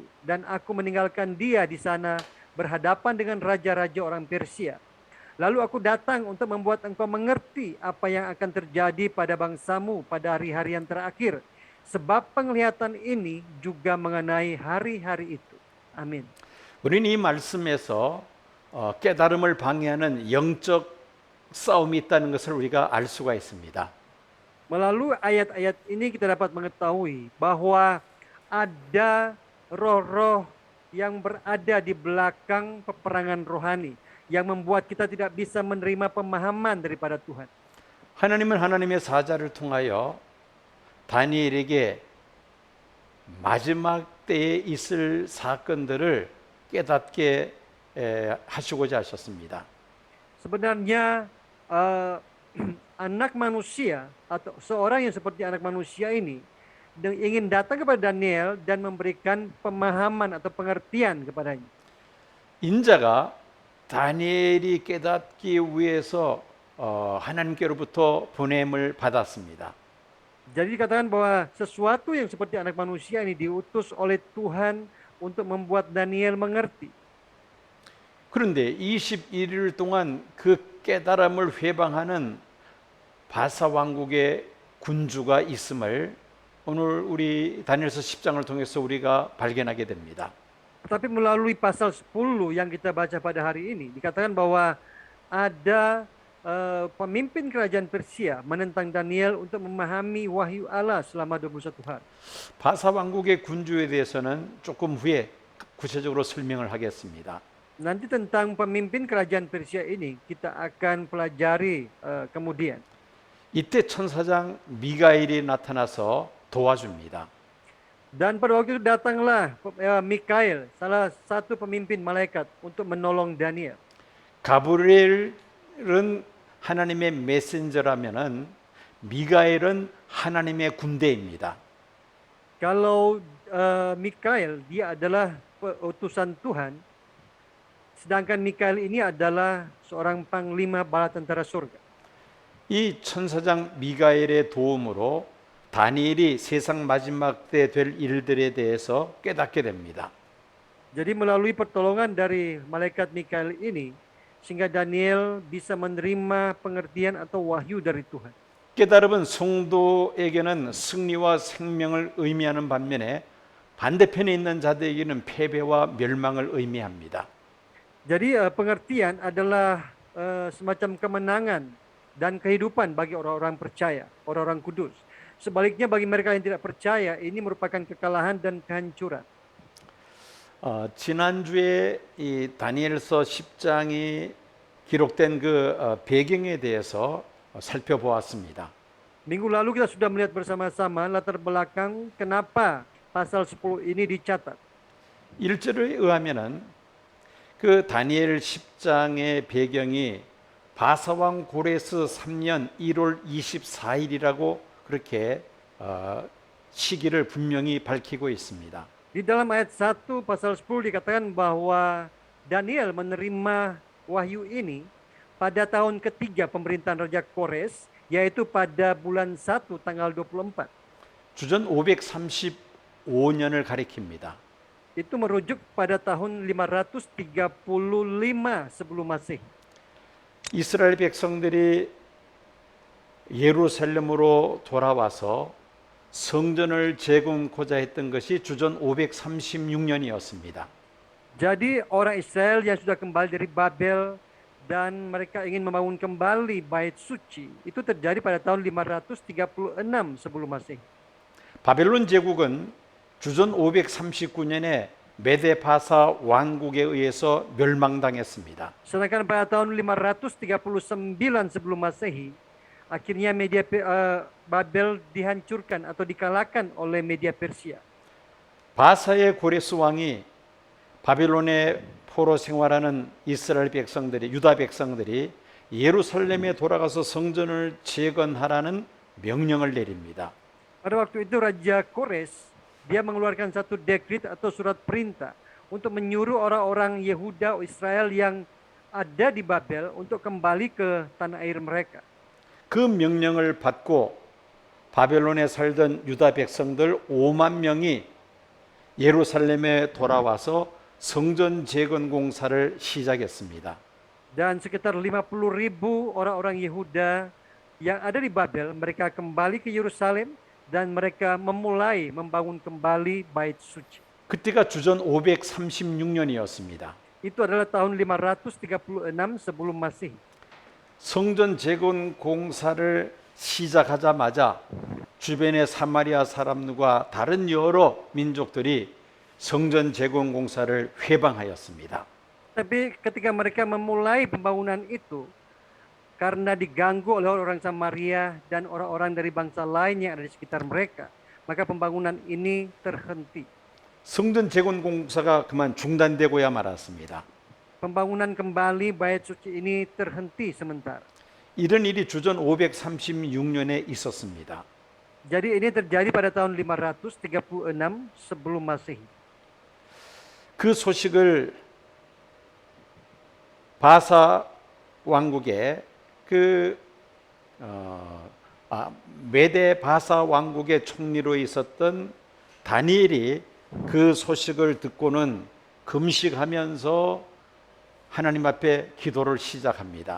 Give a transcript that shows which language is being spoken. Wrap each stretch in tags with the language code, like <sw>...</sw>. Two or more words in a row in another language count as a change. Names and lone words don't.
<id>Dan aku meninggalkan dia di sana berhadapan dengan raja-raja orang Persia. Lalu aku datang untuk membuat engkau mengerti apa yang akan terjadi pada bangsamu pada hari-hari yang terakhir. Sebab penglihatan ini juga mengenai hari-hari itu.</id> <ko>아멘. 우리는 이 말씀에서 깨달음을 방해하는 영적 싸움이 있다는 것을 우리가 알 수가 있습니다.</ko> <id>Melalui ayat-ayat ini kita dapat mengetahui bahwa ada roh-roh yang berada di belakang peperangan rohani yang membuat kita tidak bisa menerima pemahaman daripada Tuhan.</id> <ko>하나님은 하나님의 사자를 통하여 다니엘에게 마지막 때에 있을 사건들을 깨닫게 하시고자 하셨습니다.</ko> <id>Sebenarnya anak manusia atau seorang yang seperti anak manusia ini ingin datang kepada Daniel dan memberikan pemahaman atau pengertian kepadanya.</id> <ko>인자가 다니엘이 깨닫기 위해서 하나님께로부터 보냄을 받았습니다.</ko> <id>Jadi dikatakan bahwa sesuatu yang seperti anak manusia ini diutus oleh Tuhan untuk membuat Daniel mengerti.</id> <ko>그런데 21일 동안 그 깨달음을 회방하는 바사 왕국의 군주가 있음을 오늘 우리 다니엘서 10장을 통해서 우리가 발견하게 됩니다.</ko> <id>Tetapi melalui pasal 10 yang kita baca pada hari ini dikatakan bahwa ada pemimpin kerajaan Persia menentang Daniel untuk memahami wahyu Allah selama 21 hari.</id> <ko>바사 왕국의 군주에 대해서는 조금 후에 구체적으로 설명을 하겠습니다.</ko> <id>Nanti tentang pemimpin kerajaan Persia ini kita akan pelajari kemudian.</id> <ko>이때 천사장 미가엘이 나타나서 도와줍니다.</ko> <id>Dan pada waktu itu datanglah Mikael, salah satu pemimpin malaikat untuk menolong Daniel.</id> <ko>가브리엘은 하나님의 메신저라면은 미가엘은 하나님의 군대입니다.</ko> <id>Kalau Mikael dia adalah utusan Tuhan, sedangkan Mikael ini adalah seorang panglima bala tentara surga.</id> <ko>이 천사장 미가엘의 도움으로 다니엘이 세상 마지막 때 될 일들에 대해서 깨닫게 됩니다.</ko> <id>Jadi melalui pertolongan dari malaikat Mikael ini, sehingga Daniel bisa menerima pengertian atau wahyu dari Tuhan.</id> <ko>깨달음은 성도에게는 승리와 생명을 의미하는 반면에 반대편에 있는 자들에게는 패배와 멸망을 의미합니다.</ko> <id>Jadi pengertian adalah semacam kemenangan dan kehidupan bagi orang-orang percaya, orang-orang kudus. Sebaliknya bagi mereka yang tidak percaya, ini merupakan kekalahan dan kehancuran.</id> <ko>지난주에 이 다니엘서 10장이 기록된 그 배경에 대해서 살펴보았습니다.</ko> <id>Minggu lalu kita sudah melihat bersama-sama latar belakang kenapa pasal 10 ini dicatat.</id> <ko>1절에 의하면은 그 다니엘 10장의 배경이 바사왕 고레스 3년 1월 24일이라고 그렇게 시기를 분명히 밝히고 있습니다.</ko> <id>Di dalam ayat 1 pasal 10 dikatakan bahwa Daniel menerima wahyu ini pada tahun ketiga pemerintahan Raja Kores, yaitu pada bulan 1 tanggal 24.</id> <ko>주전 535년을 가리킵니다.</ko> <id>Itu merujuk pada tahun 535 sebelum Masehi.</id> <ko>이스라엘 백성들이 예루살렘으로 돌아와서 성전을 재건고자 했던 것이 주전 536년이었습니다.</ko> <id>Jadi orang Israel yang sudah kembali dari Babel dan mereka ingin membangun kembali bait suci, itu terjadi pada tahun 536 sebelum Masehi.</id> <ko>바벨론 제국은 주전 539년에 메데바사 왕국에 의해서 멸망당했습니다.</ko> <id>Sedangkan pada tahun 539 sebelum Masehi, akhirnya Babel dihancurkan atau dikalahkan oleh Media Persia.</id> <ko>바사의 고레스 왕이 바빌론의 포로 생활하는 이스라엘 백성들이, 유다 백성들이 예루살렘에 돌아가서 성전을 재건하라는 명령을 내립니다.</ko> <id>Pada waktu itu Raja Kores, dia mengeluarkan satu dekret atau surat perintah untuk menyuruh orang-orang Yehuda Israel yang ada di Babel untuk kembali ke tanah air mereka.</id> <ko>그 명령을 받고 바벨론에 살던 유다 백성들 5만 명이 예루살렘에 돌아와서 성전 재건 공사를 시작했습니다.</ko> <id>Dan sekitar 50.000 orang-orang Yehuda yang ada di Babel, mereka kembali ke Yerusalem dan mereka memulai membangun kembali bait suci.</id> <ko>그때가 주전 536년이었습니다.</ko> <id>Itu adalah tahun 536 sebelum Masehi.</id> <ko>성전 재건 공사를 시작하자마자 주변의 사마리아 사람들과 다른 여러 민족들이 성전 재건 공사를 회방하였습니다.</ko> <id>Tapi ketika mereka memulai pembangunan itu, karena diganggu oleh orang Samaria dan orang-orang dari bangsa lain yang ada di sekitar mereka, maka pembangunan ini terhenti.</id> <ko>성전 재건 공사가 그만 중단되고야 말았습니다.</ko> <id>Pembangunan kembali bait suci ini terhenti sementara.</id> <ko>이런 일이 주전 536년에 있었습니다.</ko> <id>Jadi ini terjadi pada tahun 536 sebelum Masehi.</id> <ko>그 소식을 바사 왕국의 메데 바사 왕국의 총리로 있었던 다니엘이 그 소식을 듣고는 금식하면서 하나님 앞에 기도를 시작합니다.</ko>